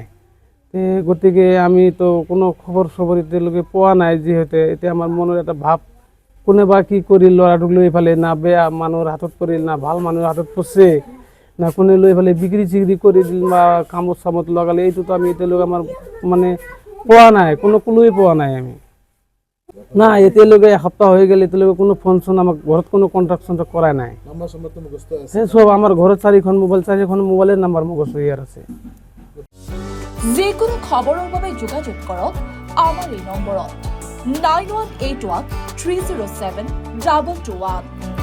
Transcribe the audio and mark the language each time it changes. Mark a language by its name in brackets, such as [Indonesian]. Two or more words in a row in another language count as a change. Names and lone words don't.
[Assamese] গতিকে আমিতো কোনো খবৰ চবৰ এতিয়ালৈকে পোৱা নাই, যিহেতু এতিয়া আমাৰ মনৰ এটা ভাৱ, কোনোবা কি কৰিল ল'ৰাটোক লৈ ফালে, না বেয়া মানুহৰ হাতত পৰিল, না ভাল মানুহৰ হাতত পৰছে, না কোনে লৈ ফালে বিক্ৰী চিক্ৰী কৰি দিল বা কামত চামত লগালে, এইটোতো আমি এতিয়ালৈকে আমাৰ মানে পোৱা নাই, কোনো ক্লুই পোৱা নাই আমি। না এতিয়ালৈকে এসপ্তাহ হৈ গ'ল, এতিয়ালৈকে কোনো ফোন চোন আমাক ঘৰত কোনো কণ্টেক্ট চণ্টেক্ট কৰাই নাই। সব আমাৰ ঘৰত 4খন মোবাইল, 4খন [English] mobile number [Assamese] মুখস্থ ইয়ার আছে। যিকোনো খবৰৰ বাবে যোগাযোগ কৰক আমাৰ এই নম্বৰত 9181 307 2221।